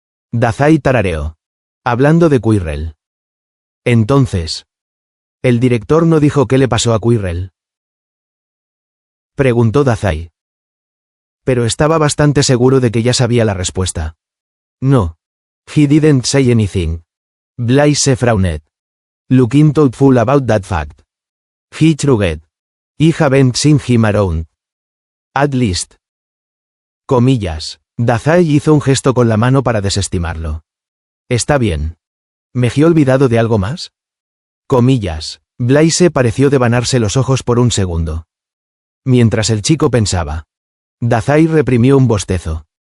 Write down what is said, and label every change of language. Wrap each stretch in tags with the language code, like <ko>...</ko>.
<es>Dazai tarareó. Hablando de Quirrell. Entonces. ¿El director no dijo qué le pasó a Quirrell? Preguntó Dazai. Pero estaba bastante seguro de que ya sabía la respuesta.</es> <en>No. He didn't say anything. Blaise frowned. Looking thoughtful about that fact. He shrugged. I haven't seen him around. At least.</en> <es>Comillas. Dazai hizo un gesto con la mano para desestimarlo. Está bien. ¿Me he olvidado de algo más? Comillas. Blaise pareció devanarse los ojos por un segundo. Mientras el chico pensaba. Dazai reprimió un bostezo.</es>